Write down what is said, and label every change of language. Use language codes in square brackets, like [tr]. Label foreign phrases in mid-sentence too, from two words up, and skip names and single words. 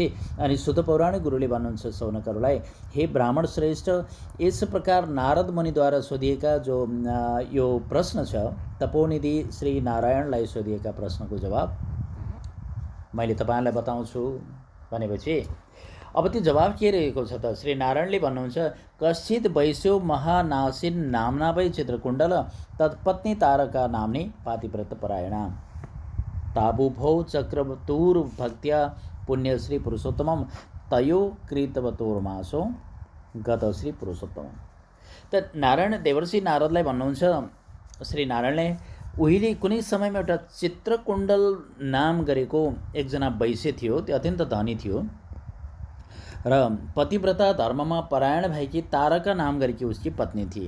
[ne] अनि सुत पौराणिक गुरुले भन्नुहुन्छ सौनकहरूलाई, हे ब्राह्मण श्रेष्ठ, यस प्रकार नारद मुनिद्वारा सोधिएका जो यो प्रश्न छ, तपोनिधि श्री नारायणलाई सोधिएका प्रश्नको जवाब मैले तपाईँलाई बताउँछु भनेपछि अब त्यो जवाब के रहेको छ त। श्री नारायणले भन्नुहुन्छ, [sa] कश्चित वैश्यो महानासिन नाम्ना वै चित्रकुण्डल तत्पत्नी तारका नाम्नी पातिव्रत परायणा ताबुभौ चक्रवतुर भक्त्या पुण्यश्री पुरुषोत्तमम तयो कृतवतोर्मासो गत श्री पुरुषोत्तमम। [ne] त नारायण देवर्षि नारदलाई भन्नुहुन्छ, श्री नारायणले उहिले कुनै समयमा एउटा चित्रकुण्डल नाम गरेको एकजना वैश्य थियो, त्यो अत्यन्त धनी थियो र पतिव्रता धर्ममा परायण भएकी तारका नाम गरेकी उसकी पत्नी थिए।